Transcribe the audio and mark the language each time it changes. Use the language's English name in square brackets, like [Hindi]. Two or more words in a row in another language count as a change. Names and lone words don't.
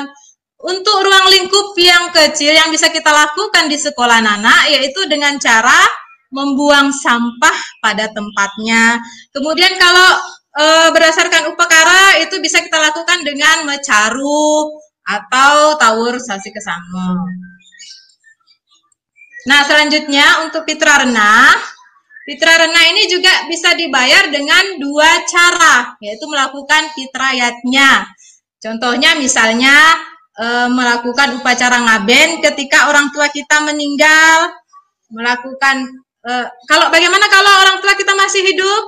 [Indonesian] Untuk ruang lingkup yang kecil yang bisa kita lakukan di sekolah anak, yaitu dengan cara membuang sampah pada tempatnya. Kemudian kalau berdasarkan upakara itu bisa kita lakukan dengan mecaru atau tawur sasi kesamo. Nah, selanjutnya untuk Pitrarna. Pitrarna ini juga bisa dibayar dengan dua cara, yaitu melakukan fitrayatnya. Contohnya misalnya melakukan upacara ngaben ketika orang tua kita meninggal, melakukan bagaimana kalau orang tua kita masih hidup?